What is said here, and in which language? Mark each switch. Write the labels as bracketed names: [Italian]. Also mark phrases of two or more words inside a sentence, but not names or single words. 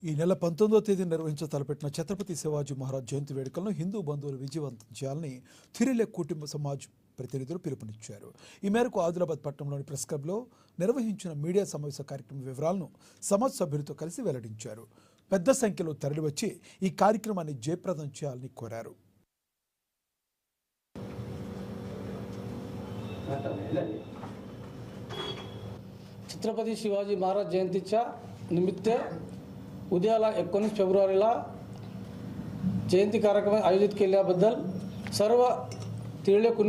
[Telugu] ఈ నెల 19వ తేదీ నిర్వహించతలపెట్టిన ఛత్రపతి శివాజీ మహారాజ్ జయంతి వేడుకలను హిందూ బంధువులు విజయవంతం చేయాలని తిరిలే కుటుంబ సమాజ్ ప్రతినిధులు పిలుపునిచ్చారు. ఈ మేరకు ఆదిలాబాద్ పట్టణంలోని ప్రెస్ క్లబ్లో నిర్వహించిన మీడియా సమావేశ కార్యక్రమం వివరాలను సమాజ్ సభ్యులతో కలిసి వెల్లడించారు. పెద్ద సంఖ్యలో తరలివచ్చి ఈ కార్యక్రమాన్ని జయప్రదం చేయాలని కోరారు. [Marathi] छत्रपती शिवाजी महाराज जयंतीच्या निमित्त उद्याला 19 फेब्रुवारीला जयंती कार्यक्रम आयोजित केल्याबद्दल सर्व तिरळे कुणबी